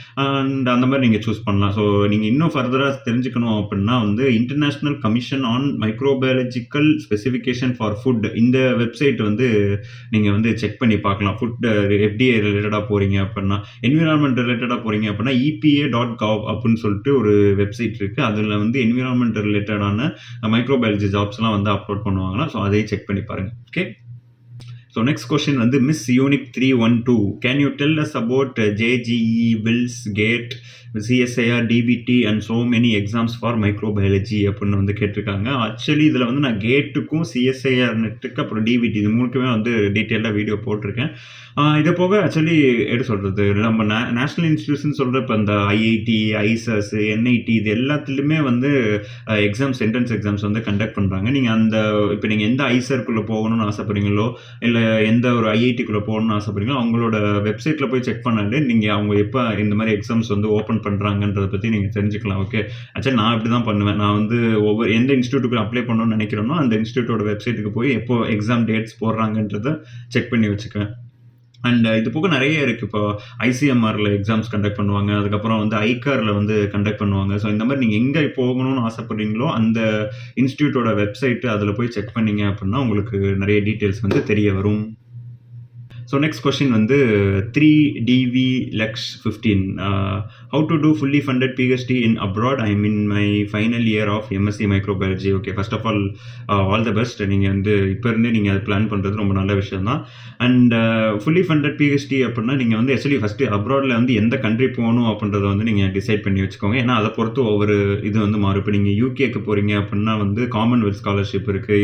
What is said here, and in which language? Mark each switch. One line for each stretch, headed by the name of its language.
Tamil: And அந்த மாதிரி நீங்கள் சூஸ் பண்ணலாம். ஸோ நீங்கள் இன்னும் ஃபர்தராக தெரிஞ்சுக்கணும் அப்படின்னா வந்து international commission on microbiological specification for food, இந்த வெப்சைட் வந்து நீங்கள் வந்து செக் பண்ணி பார்க்கலாம். ஃபுட் FDA ரிலேட்டடாக போகிறீங்க அப்படின்னா, என்விரான்மெண்ட் ரிலேட்டடாக போகிறீங்க அப்படின்னா EPA.gov அப்படின்னு சொல்லிட்டு ஒரு வெப்சைட் இருக்குது. அதில் வந்து என்விரான்மெண்ட் ரிலேட்டடான மைக்ரோபயாலஜி ஜாப்ஸ்லாம் வந்து அப்லோட் பண்ணுவாங்கன்னா, ஸோ அதையும் செக் பண்ணி பாருங்கள். ஓகே.
English: So next question வந்து Miss Unique 312, can you tell us about JGE, WILS, GATE, CSIR, DBT and so many exams for microbiology
Tamil: அப்படின்னு வந்து கேட்டிருக்காங்க. ஆக்சுவலி இதில் வந்து நான் கேட்டுக்கும் CSIR நெட்டுக்கு அப்புறம் DBT இது மூணுக்குமே வந்து டீட்டெயிலாக வீடியோ போட்டிருக்கேன். இதை போக ஆக்சுவலி எப்படி சொல்கிறது, நம்ம நேஷ்னல் இன்ஸ்டிடியூஷன் சொல்கிற இப்போ இந்த IIT, ISAS, NIT இது எல்லாத்துலேயுமே வந்து எக்ஸாம்ஸ், என்ட்ரன்ஸ் எக்ஸாம்ஸ் வந்து கண்டக்ட் பண்ணுறாங்க. நீங்கள் இப்போ நீங்கள் எந்த ஐசர்க்குள்ளே போகணும்னு ஆசைப்படுறீங்களோ இல்லை எந்த ஒரு IITக்குள்ளே போகணும்னு ஆசைப்படுறீங்களோ அவங்களோட வெப்சைட்டில் போய் செக் பண்ணாலே நீங்கள் அவங்க எப்போ இந்த மாதிரி எக்ஸாம்ஸ் வந்து ஓப்பன் பண்ணுறாங்கன்றதை பற்றி நீங்கள் தெரிஞ்சுக்கலாம். ஓகே. ஆக்சுவலி நான் இப்படி தான் பண்ணுவேன். நான் வந்து எந்த இன்ஸ்டியூட்டுக்கு அப்ளை பண்ணணும்னு நினைக்கிறேனோ அந்த இன்ஸ்டியூட்டோட வெப்சைட்டுக்கு போய் எப்போ எக்ஸாம் டேட்ஸ் போடுறாங்கன்றதை செக் பண்ணி வச்சுக்குவேன். அண்ட் இது போக நிறைய இருக்குது. இப்போ ICMRல எக்ஸாம்ஸ் கண்டக்ட் பண்ணுவாங்க, அதுக்கப்புறம் வந்து ஐகாரில் வந்து கண்டக்ட் பண்ணுவாங்க. ஸோ இந்த மாதிரி நீங்கள் எங்கே போகணும்னு ஆசைப்படுறீங்களோ அந்த இன்ஸ்டியூட்டோட வெப்சைட்டு அதில் போய் செக் பண்ணீங்க அப்படின்னா உங்களுக்கு நிறைய டீட்டெயில்ஸ் வந்து தெரிய வரும்.
English: So next question வந்து 3DV Lex 15, how to do fully funded PhD in abroad? I am in my final year of MSc microbiology. Okay, first of all the best.
Tamil: நீங்கள் வந்து இப்போ இருந்தே நீங்கள் அதை பிளான் பண்ணுறது ரொம்ப நல்ல விஷயம் தான். அண்ட் ஃபுல்லி ஃபண்டட் PhD அப்படின்னா நீங்கள் வந்து ஆக்சுவலி ஃபஸ்ட்டு அப்ராடில் வந்து எந்த கண்ட்ரி போகணும் அப்படின்றத வந்து நீங்கள் டிசைட் பண்ணி வச்சுக்கோங்க. ஏன்னா அதை பொறுத்து ஒவ்வொரு இது வந்து மாறும். இப்போ நீங்கள் UKக்கு போகிறீங்க அப்படின்னா வந்து காமன்வெல்த் ஸ்காலர்ஷிப் இருக்குது.